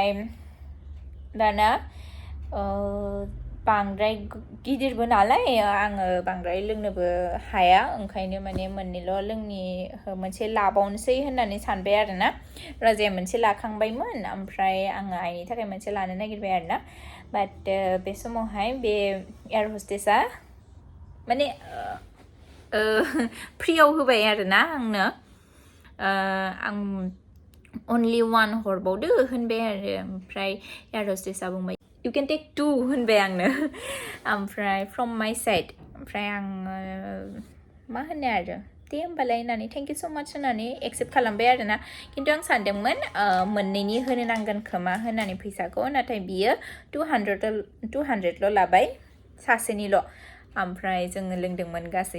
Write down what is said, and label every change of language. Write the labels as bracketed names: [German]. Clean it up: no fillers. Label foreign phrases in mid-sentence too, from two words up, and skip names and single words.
[Bodo] दाना बांद्राय गिदिरबो नालाय आङो बांद्राय लोंनोबो हाया ओंखायनो माने मोननैल' मोनसे लाबावनोसै होननानै सानबाय आरोना राजाया मोनसे लाखांबायमोन ओमफ्राय आङो आइनि थाखाय मोनसे लानो नागिरबाय आरोना बाट बे समावहाय बे एयार हस्टेसा माने फ्रियाव होबाय आरोना आंनो आं अनलि 1 हरबावदो होनबाय आरो ओमफ्राय एयार हस्टेसा बुंबाय [English] you can take 2 [Bodo] होनबाय आंनो ओमफ्राय [English] from my side [Bodo] ओमफ्राय आङो मा होनो आरो दे होमबालाय होननानै [English] thank you so much [Bodo] होननानै एक्सेप्ट खालामबाय आरोना खिन्थु आं सानदोंमोन मोननैनि होनो नांगोन खोमा होननानै फैसाखौ नाथाय बियो 200ल' लाबाय सासेनिल' ओमफ्राय जोङो लोंदोंमोन गासै